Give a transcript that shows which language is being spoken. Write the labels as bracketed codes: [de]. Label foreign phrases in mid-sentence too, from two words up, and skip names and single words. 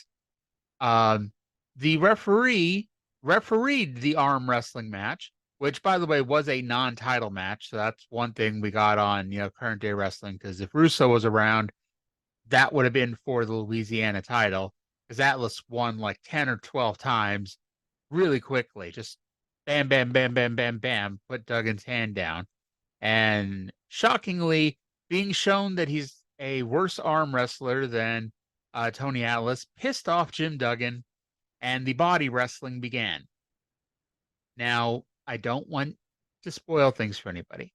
[en] The referee refereed the arm wrestling match, which, by the way, was a non-title match. So that's one thing we got on, current day wrestling, because if Russo was around, that would have been for the Louisiana title, because Atlas won like 10 or 12 times really quickly, just bam, bam, bam, bam, bam, bam, put Duggan's hand down. And shockingly, being shown that he's a worse arm wrestler than Tony Atlas pissed off Jim Duggan, and the body wrestling began. Now, I don't want to spoil things for anybody.